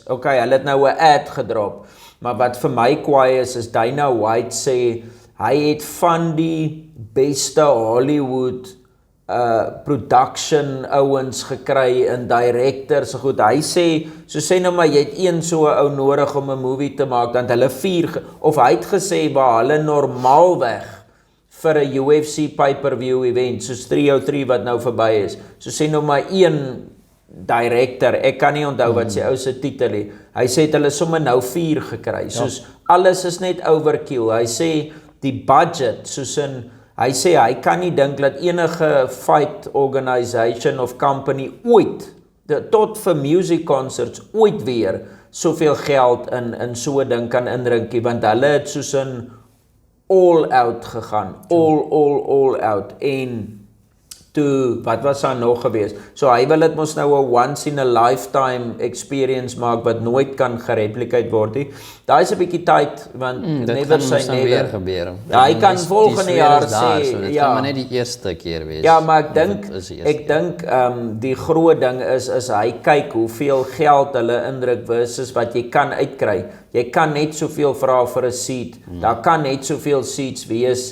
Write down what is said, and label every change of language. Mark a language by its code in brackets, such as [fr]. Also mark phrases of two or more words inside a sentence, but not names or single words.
[af] Okay, hulle het nou 'n ad gedrop, maar wat vir my kwaai is Dana White sê hy het van die beste Hollywood production ouens gekry en directors so goed. Hy sê nou maar jy het een so ou nodig om 'n movie te maak, dan hulle 4 of hy het gesê waar hulle normaalweg vir 'n UFC [en] pay-per-view event [af] soos 303 wat nou verby is. So sê nou maar een director, ek kan nie onthou wat sy ou se titel het. Hy sê het hulle sommer nou 4 gekry. Soos alles is net overkill. Hy sê die budget soos in hy sê hy kan nie dink dat enige [en] fight organisation [af] of company ooit tot vir [en] music concerts [af] ooit weer soveel geld in so 'n ding kan indrink, want hulle het soos in [en] all out [af] gegaan, [en] all out [af] en toe, wat was daar nog gewees? So hy wil dit mos nou 'n [en] once in a lifetime experience [af] maak wat nooit kan gereplicate word nie. Daai is 'n bietjie tyd want [en] never say never [af] gebeur. Ja, hy kan volgende jaar sê so dit kan maar net die eerste keer wees. Ja, maar ek dink die groot ding is hy kyk hoeveel geld hulle indruk versus wat jy kan uitkry. Jy kan net soveel vra vir 'n seat. Daar kan net soveel seats wees.